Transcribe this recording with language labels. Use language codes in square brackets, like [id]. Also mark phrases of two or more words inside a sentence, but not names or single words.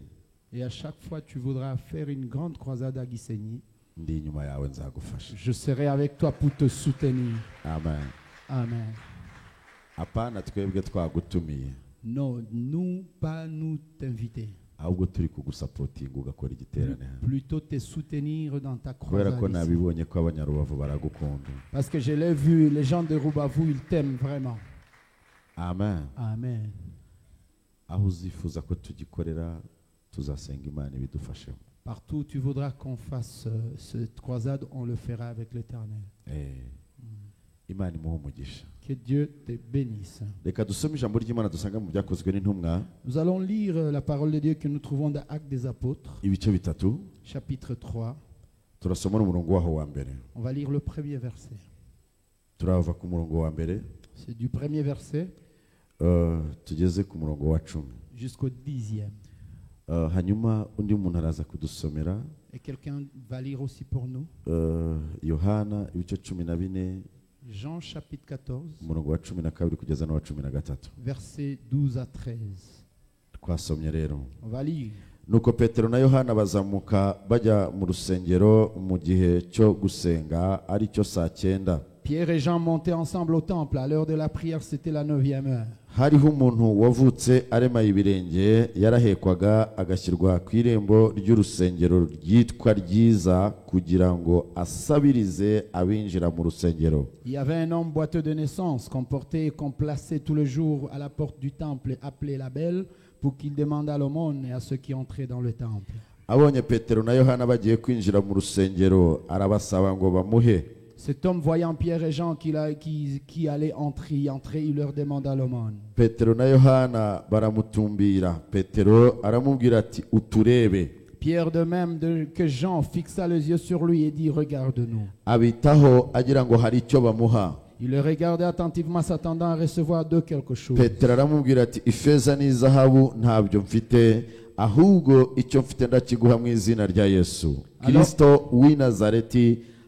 [fr] Et à chaque fois tu voudras faire une grande croisade à Gisenyi. [rw] Ndi inyuma yawe nzagufasha. [fr] Je serai avec toi pour te soutenir. Amen. Amen. [rw] Apana twebwe twagutumiye. [fr] Non, nous t'inviter. [rw] Ahubwo turi kugusapotinga ugakora igiterane. [fr] Plutôt te soutenir dans ta croisade. [rw] Kubera ko nabibonye ko abanyarubavu baragukunda. [fr] Parce que je l'ai vu, les gens de Rubavu, ils t'aiment vraiment. Amen. Amen. [rw] Aho uzifuza ko tugikorera tuzasenga Imana ibidufashemo. [fr] Partout où tu voudras qu'on fasse cette croisade, on le fera avec l'Éternel. [rw] Imana imuhe umugisha. [fr] Que Dieu te bénisse. [rw] Reka dusome ijambo ry'Imana dusanga mu byakozwe n'intumwa. [fr] Nous allons lire la parole de Dieu que nous trouvons dans Actes des Apôtres. [rw] Ibice bitatu. [fr] Chapitre 3. [rw] Turasoma n'umurongo waho wa mbere. [fr] On va lire le premier verset. [rw] Turava ku murongo wa mbere. [fr] C'est du premier verset. [rw] Tugeze ku murongo wa 10. [fr] Jusqu'au 10e. [rw] Hanyuma undi muntu araza kudusomera. [fr] Et quelqu'un va lire aussi pour nous. [rw] Yohana ibice 14. [fr] Jean chapitre 14. [rw] Umurongo wa 12 kugeza no wa 13. [fr] Verset 12 à 13. [rw] Twasomye rero. [fr] On va lire. [rw] Nuko Petero na Yohana bazamuka bajya mu rusengero mu gihe cyo gusenga ari cyo saa 9. [fr] Pierre et Jean montaient ensemble au temple. À l'heure de la prière, c'était la 9e heure. [rw] hariho umuntu wavutse aremaye ibirenge yarahekwaga agashyirwa ku irembo ry'urusengero ryitwa ryiza kugira ngo asabirize abinjira mu rusengero. [fr] Il y avait un homme boiteux de naissance qu'on portait et qu'on plaçait tout le jour à la porte du temple appelé la Belle pour qu'il demande à l'aumône et à ceux qui entraient dans le temple. [rw] Abonye Petero na Yohana bagiye kwinjira mu rusengero arabasaba ngo bamuhe. [fr] Cet homme, voyant Pierre et Jean qui allaient entrer, il leur demanda l'aumône. [rw] Petero na Yohana baramutumbira. Petero aramubwira ati uturebe. [fr] Pierre de même que Jean fixa les yeux sur lui et dit regarde-nous. [rw] Abitaho agira ngo hari icyo bamuha. [fr] Il le regardait attentivement s'attendant à recevoir de quelque chose. [rw] Petero aramubwira ati ifeza n'izahabu ntabyo mfite ahubwo icyo mfite ndakiguha mu izina rya Yesu Kristo w'i Nazareti.